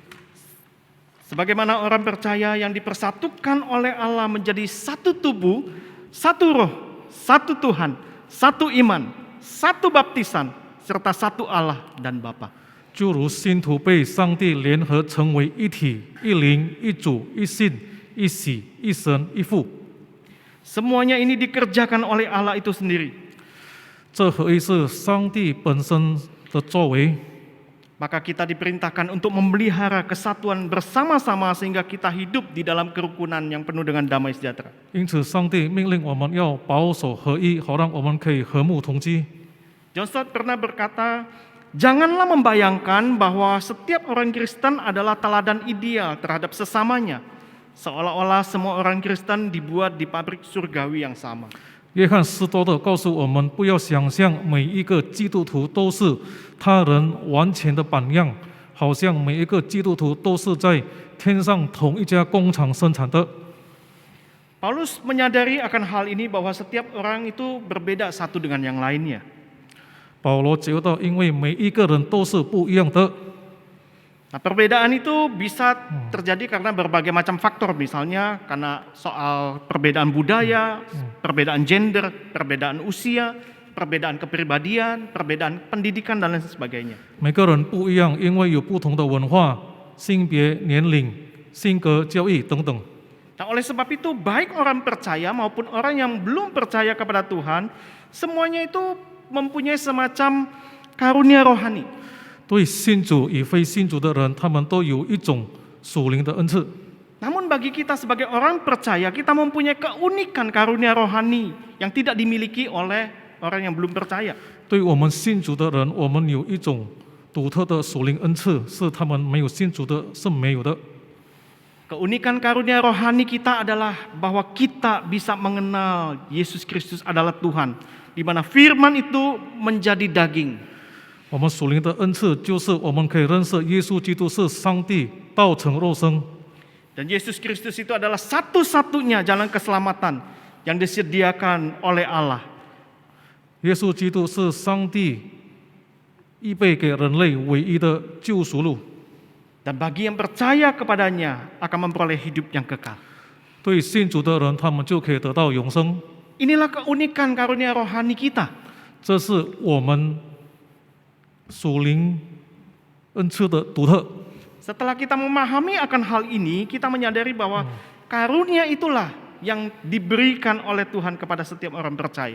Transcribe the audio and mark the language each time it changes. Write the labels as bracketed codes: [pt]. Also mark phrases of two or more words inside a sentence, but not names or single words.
[id] Sebagaimana orang percaya yang dipersatukan oleh Allah menjadi satu tubuh, satu roh, satu Tuhan, satu iman, satu baptisan, serta satu Allah dan Bapa. [zh] 就如信徒被上帝联合成为一体、一灵、一主、一信、一喜、一神、一父。 [id] Semuanya ini dikerjakan oleh Allah itu sendiri. [zh] 这合一是上帝本身的作为， [id] Maka kita diperintahkan untuk memelihara kesatuan bersama-sama sehingga kita hidup di dalam kerukunan yang penuh dengan damai sejahtera. [zh] 因此上帝命令我们要保守合一，好让我们可以和睦同居。 [id] John Stott pernah berkata, janganlah membayangkan bahwa setiap orang Kristen adalah teladan ideal terhadap sesamanya, seolah-olah semua orang Kristen dibuat di pabrik surgawi yang sama. [zh] 约翰斯多德告诉我们，不要想象每一个基督徒都是他人完全的榜样，好像每一个基督徒都是在天上同一家工厂生产的。 [id] Paulus menyadari akan hal ini bahwa setiap orang itu berbeda satu dengan yang lainnya. [zh] 保罗觉得，因为每一个人都是不一样的， [id] Nah, perbedaan itu bisa terjadi karena berbagai macam faktor, misalnya karena soal perbedaan budaya, perbedaan gender, perbedaan usia, perbedaan kepribadian, perbedaan pendidikan dan lain sebagainya. [zh] 每个人不一样，因为有不同的文化、性别、年龄、性格、教育等等。 [id] Nah, oleh sebab itu baik orang percaya maupun orang yang belum percaya kepada Tuhan, semuanya itu mempunyai semacam karunia rohani. [zh] 对信主与非信主的人，他们都有一种属灵的恩赐。 [id] Namun bagi kita sebagai orang percaya, kita mempunyai keunikan karunia rohani yang tidak dimiliki oleh orang yang belum percaya. [zh] 对我们信主的人，我们有一种独特的属灵恩赐，是他们没有信主的是没有的。 [id] Keunikan karunia rohani kita adalah bahwa kita bisa mengenal Yesus Kristus adalah Tuhan, di mana firman itu menjadi daging. [zh] 我们属灵的恩赐就是我们可以认识耶稣基督是上帝道成肉身， [id] Dan Yesus Kristus itu adalah satu-satunya jalan keselamatan yang disediakan oleh Allah. [zh] 耶稣基督是上帝预备给人类唯一的救赎路。 [id] Dan bagi yang percaya kepadanya akan memperoleh hidup yang kekal. [zh] 对信主的人，他们就可以得到永生。 [id] Inilah keunikan karunia rohani kita. [zh] 这是我们属灵恩赐的独特。 [id] Setelah kita memahami akan hal ini, kita menyadari bahwa karunia itulah yang diberikan oleh Tuhan kepada setiap orang percaya.